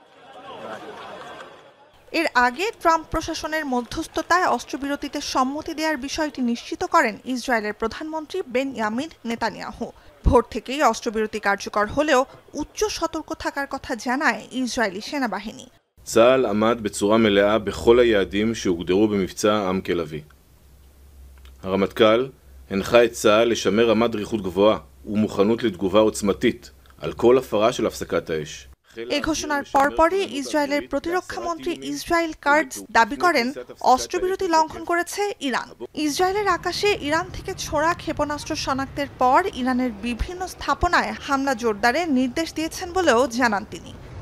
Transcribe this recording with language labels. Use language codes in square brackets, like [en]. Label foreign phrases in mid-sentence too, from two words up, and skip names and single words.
[bn] এর আগে ট্রাম্প প্রশাসনের মধ্যস্থতায় অস্ত্রবিরতিতে সম্মতি দেওয়ার বিষয়টি নিশ্চিত করেন ইসরায়েলের প্রধানমন্ত্রী বেনয়ামিন নেতানিয়াহু। ভোর থেকেই অস্ত্রবিরতি কার্যকর হলেও উচ্চ সতর্ক থাকার কথা জানায় ইসরায়েলি সেনাবাহিনী। [he] צה"ל עמד בצורה מלאה בכל היעדים שהוגדרו במבצע עם כלביא. הרמטכ"ל הנחה את צה"ל לשמר רמת דריכות גבוהה ומוכנות לתגובה עוצמתית על כל הפרה של הפסקת האש. [bn] এ ঘোষণার পরপরই ইসরায়েলের প্রতিরক্ষা মন্ত্রী ইসরায়েল কার্ডস দাবি করেন অস্ত্রবিরতি লঙ্ঘন করেছে ইরান। ইসরায়েলের আকাশে ইরান থেকে ছোড়া ক্ষেপণাস্ত্র শনাক্তের পর ইরানের বিভিন্ন স্থাপনায় হামলা জোরদারের নির্দেশ দিয়েছেন বলেও জানান তিনি।